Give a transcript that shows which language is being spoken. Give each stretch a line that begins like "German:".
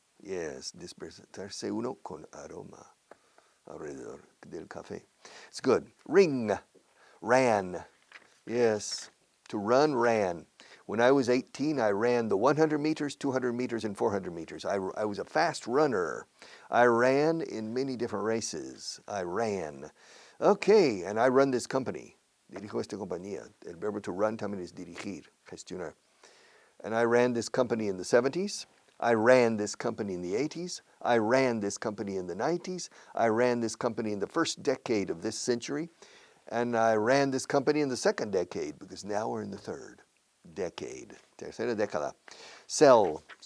English: Yes,
Spanish: despertarse uno con aroma alrededor del café.
English: It's good. Ring. Ran. Yes. To run, ran. When I was 18, I ran the 100 meters, 200 meters, and 400 meters. I was a fast runner. I ran in many different races. I ran. Okay, and I run this company.
Spanish: Dirijo esta compañía. El verbo to run también es dirigir, gestionar.
English: And I ran this company in the 70s. I ran this company in the 80s. I ran this company in the 90s. I ran this company in the first decade of this century. And I ran this company in the second decade, because now we're in the third decade.
Spanish: Tercera década.
English: Sell.